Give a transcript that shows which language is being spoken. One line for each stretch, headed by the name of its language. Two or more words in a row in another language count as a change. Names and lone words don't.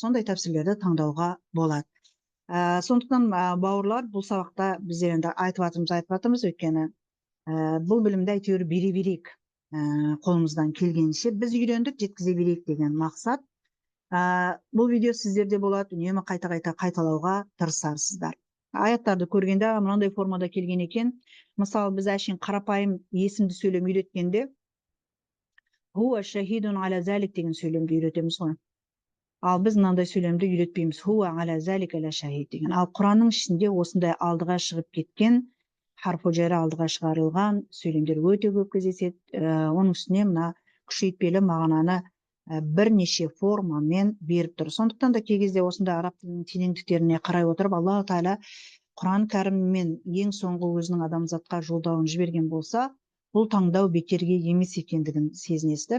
Kazakh: Сондай тәпсірлерді таңдауға болады. Сондықтан бауырлар, бұл сабақта біздер енді айтып жатырмыз, өйткені бұл білімді әйтеуір бере берейік, қолымыздан келгенше біз үйрендік, жеткізе берейік деген мақсат. Бұл видео сіздерде болады, үнемі қайта-қайта қайталауға тырысарсыздар. Аяттарды көргенде мынандай формада келген екен. Мысалы, біз әшейін қарапайым есімді сөйлем үйреткенде
Arabic: هو شهيد على ذلك
Kazakh: деген сөйлемді үйретеміз ғой. Ал biz мынандай сөйлемді үйретпейміз.
Arabic: هو على ذلك لشهيد деген.
Kazakh: Ал Құранның ішінде осындай алдыға шығып кеткен,
Arabic: حرف جر
Kazakh: алдыға шығарылған сөйлемдер өте көп кездеседі. Оның үстіне мына күшейтпелі мағынаны бірнеше формамен беріп тұр. Сондықтан да кей кезде осындай араб тілінің теңдіктеріне қарай отырып,
Arabic: الله تعالى
Kazakh: Құран кәріммен ең соңғы өзінің адамзатқа жолдауын жіберген болса, бұл таңдау бекерге емес екендігін сезінесіз.